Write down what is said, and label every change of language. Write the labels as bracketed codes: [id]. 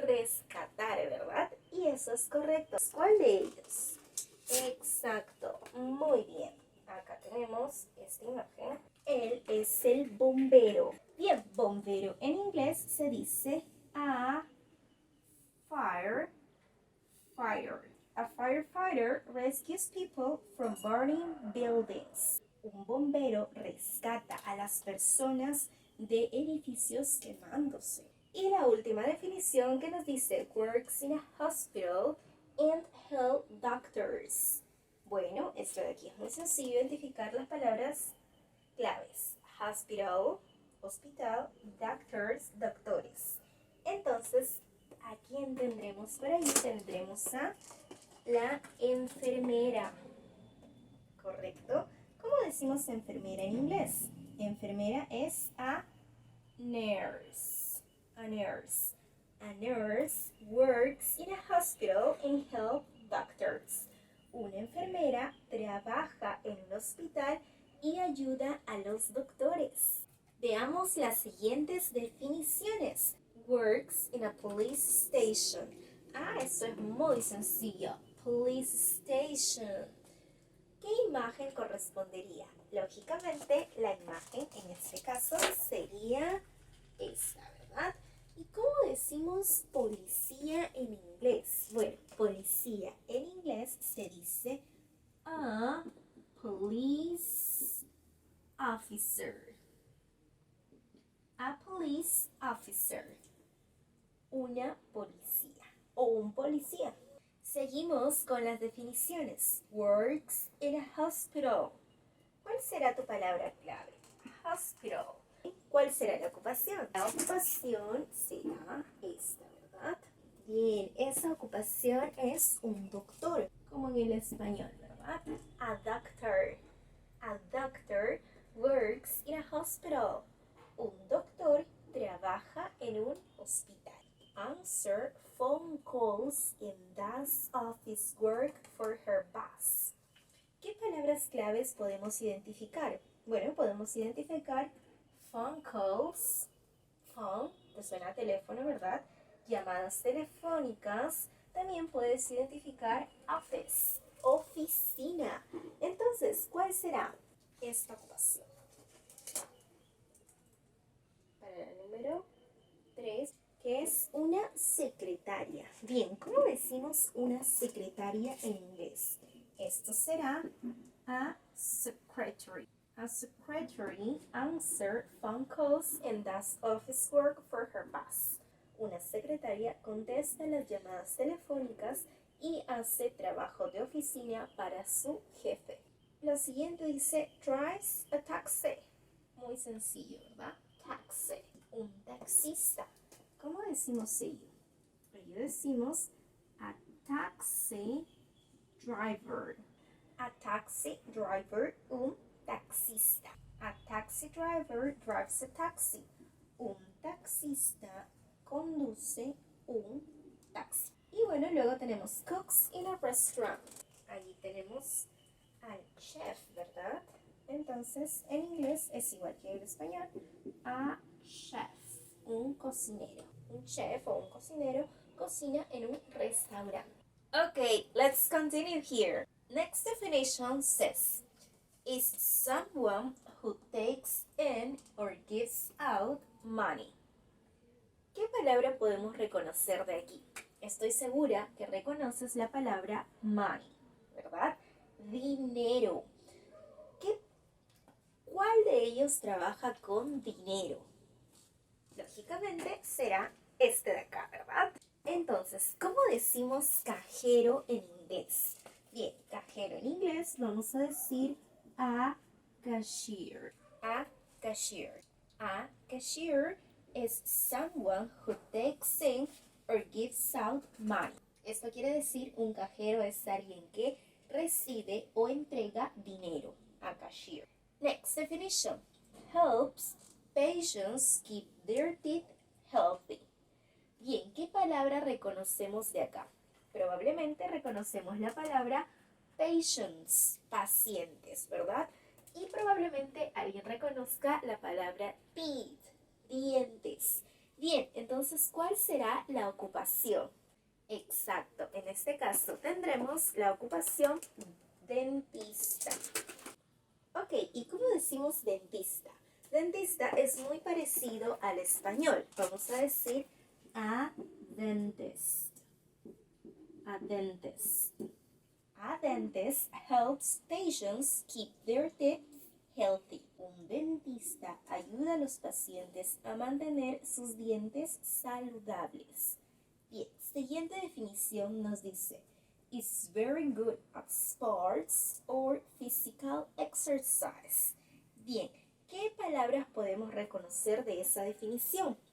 [es] rescatar, ¿verdad? Y eso es correcto. ¿Cuál de ellos? Exacto, muy bien. Acá tenemos esta imagen. Él es el bombero. Bien, bombero en inglés se dice [en] a firefighter. A firefighter rescues people from burning buildings. [es] Un bombero rescata a las personas de edificios quemándose. Y la última definición que nos dice [en] works in a hospital and help doctors. [es] Bueno, esto de aquí es muy sencillo identificar las palabras claves. Hospital, hospital, doctors, doctores. Entonces, ¿a quién tendremos por ahí? Tendremos a la enfermera. ¿Correcto? ¿Cómo decimos enfermera en inglés? Enfermera es [en] a nurse. A nurse. A nurse works in a hospital and helps doctors. [es] Una enfermera trabaja en un hospital y ayuda a los doctores. Veamos las siguientes definiciones. [en] Works in a police station. [es] Esto es muy sencillo. [en] Police station. [es] ¿Qué imagen correspondería? Lógicamente, la imagen en este caso sería esta, ¿verdad? ¿Y cómo decimos policía en inglés? Bueno, policía en inglés se dice [en] a police officer. A police officer. [es] Una policía o un policía. Seguimos con las definiciones. [en] Works in a hospital. [es] ¿Cuál será tu palabra clave? Hospital. ¿Cuál será la ocupación? La ocupación será esta, ¿verdad? Bien, esa ocupación es un doctor, como en el español, ¿verdad? [en] A doctor. A doctor works in a hospital. [es] Un doctor trabaja en un hospital. [en] Answer phone calls and does office work for her boss. [es] ¿Qué palabras claves podemos identificar? Bueno, podemos identificar [en] phone calls. [es] Phone, te suena a teléfono, ¿verdad? Llamadas telefónicas. También puedes identificar office, oficina. Entonces, ¿cuál será esta ocupación? Para el número 3, que es una secretaria. Bien, ¿cómo decimos una secretaria en inglés? Esto será [en] a secretary. A secretary answers phone calls and does office work for her boss. [es] Una secretaria contesta las llamadas telefónicas y hace trabajo de oficina para su jefe. Lo siguiente dice [en] drives a taxi. [es] Muy sencillo, ¿verdad? Taxi. Un taxista. ¿Cómo decimos ello? Ello decimos [en] a taxi driver. A taxi driver, [es] un taxista. [en] A taxi driver drives a taxi. [es] Un taxista conduce un taxi. Y bueno, luego tenemos [en] cooks in a restaurant. [es] Allí tenemos al chef, ¿verdad? Entonces, en inglés es igual que en español. A chef, un cocinero. Un chef o un cocinero cocina en un restaurante. [en] Okay, let's continue here. Next definition says, is someone who takes in or gives out money. [es] ¿Qué palabra podemos reconocer de aquí? Estoy segura que reconoces la palabra money, ¿verdad? Dinero. ¿Cuál de ellos trabaja con dinero? Lógicamente será este de acá, ¿verdad? Entonces, ¿cómo decimos cajero en inglés? Bien, cajero en inglés vamos a decir [en] a cashier. A cashier. A cashier is someone who takes in or gives out money. [es] Esto quiere decir un cajero es alguien que recibe o entrega dinero. [en] A cashier. Next definition. Helps patients keep their teeth healthy. [es] Bien, ¿qué palabra reconocemos de acá? Probablemente reconocemos la palabra patients, pacientes, ¿verdad? Y probablemente alguien reconozca la palabra teeth, dientes. Bien, entonces, ¿cuál será la ocupación? Exacto, en este caso tendremos la ocupación dentista. Ok, ¿y cómo decimos dentista? Dentista es muy parecido al español. Vamos a decir [en] a dentist. A dentist. A dentist helps patients keep their teeth healthy. [es] Un dentista ayuda a los pacientes a mantener sus dientes saludables. Bien, siguiente definición nos dice, [en] is very good at sports or physical exercise. [es] Bien, ¿qué palabras podemos reconocer de esa definición?